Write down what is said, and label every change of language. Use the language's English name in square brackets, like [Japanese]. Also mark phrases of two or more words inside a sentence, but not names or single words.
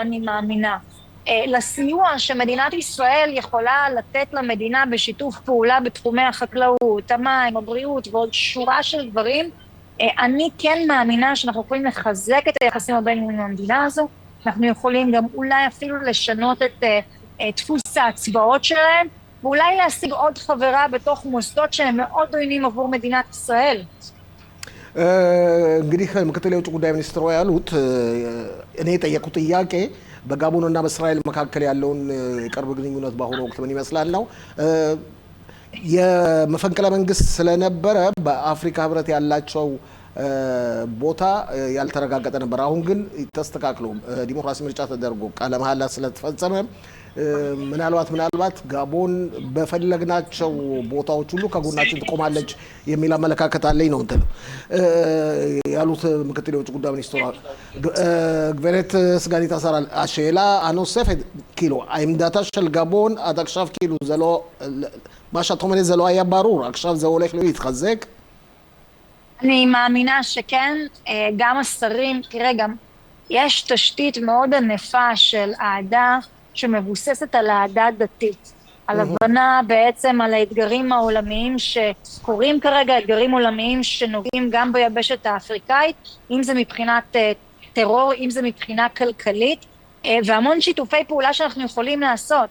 [Hebrew] אני מאמינה, לסיוע שמדינת ישראל יכולה לתת למדינה בשיתוף פעולה בתחומי החקלאות, המים, הבריאות ועוד שורה של דברים, אני כן מאמינה שאנחנו יכולים לחזק את היחסים הבינלאומיים במדינה הזו, אנחנו יכולים גם אולי אפילו לשנות את דפוס ההצבעות שלהם, ואולי להשיג עוד חברה בתוך מוסדות שהם מאוד עוינים עבור מדינת ישראל. [Amharic] እንግዲህ ምክትል የውጭ ጉዳይ ሚኒስትሩ ያሉት እኔ የጠየቁት ጥያቄ በጋቦንና በእስራኤል መካከል ያለውን የቅርብ ግንኙነት በአሁኑ ወቅት ምን ይመስላል ነው። የመፈንቅለ መንግስት ስለነበረ በአፍሪካ ህብረት ያላቸው ቦታ ያልተረጋገጠ ነበር። አሁን ግን ተስተካክሎ ዲሞክራሲ ምርጫ ተደርጎ ቃለ መሐላ ስለተፈጸመ ምናልባት ጋቦን በፈለግናቸው ቦታዎች ሁሉ ከጎናችን ትቆማለች የሚል አመለካከት አለኝ ነው እንትን ያሉት ምክትል የውጭ ጉዳይ ሚኒስትሩ [Hebrew] גברת סגנית השר. השאלה הנוספת, כאילו, העמדתה של גבון עד עכשיו, כאילו, זה לא, מה שאת אומרת זה לא היה ברור, עכשיו זה הולך להתחזק? אני מאמינה שכן, גם השרים, תראה, גם יש תשתית מאוד ענפה של אהדה, שמבוססת על אהדה דתית, על הבנה בעצם על האתגרים העולמיים שקורים כרגע, אתגרים עולמיים שנוגעים גם ביבשת האפריקאית, אם זה מבחינת טרור, אם זה מבחינה כלכלית, והמון שיתופי פעולה שאנחנו יכולים לעשות.